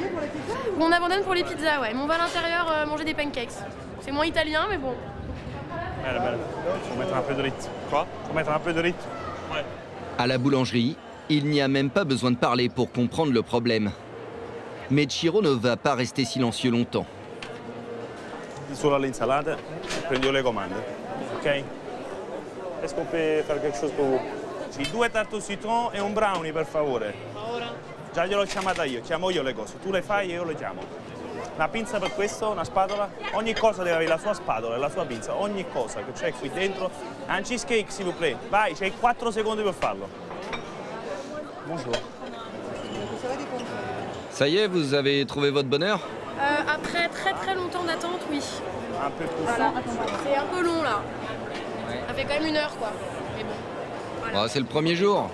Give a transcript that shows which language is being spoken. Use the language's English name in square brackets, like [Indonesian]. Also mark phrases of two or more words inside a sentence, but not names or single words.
[French] On abandonne pour les pizzas, ouais. Mais on va à l'intérieur manger des pancakes. C'est moins italien, mais bon. Belle, belle. Faut mettre un peu de rythme. Quoi? Faut mettre un peu de rythme. Ouais. À la boulangerie, il n'y a même pas besoin de parler pour comprendre le problème. Mais Ciro ne va pas rester silencieux longtemps. [Italian] Solo all'insalata, prendo le comande. Ok? [French] Est-ce qu'on peut faire quelque chose pour vous? [Italian] Sì, 2 [French] tarte au citron [Italian] e un brownie, per favore. Già gliel'ho chiamata io, chiamo io le cose. Tu le fai e io le chiamo. Una pinza per questo, una spatola. Ogni cosa deve avere la sua spatola e la sua pinza. Ogni cosa che c'è qui dentro. Un cheesecake, [French] s'il vous plaît. [Italian] Vai, c'hai 4 secondi per farlo. [French] Bonjour. Ça y est, vous avez trouvé votre bonheur? Après très longtemps d'attente, oui. Un peu plus. Voilà. C'est un peu long là. Ça fait quand même 1 heure quoi. Mais bon. Voilà. Oh, c'est le premier jour.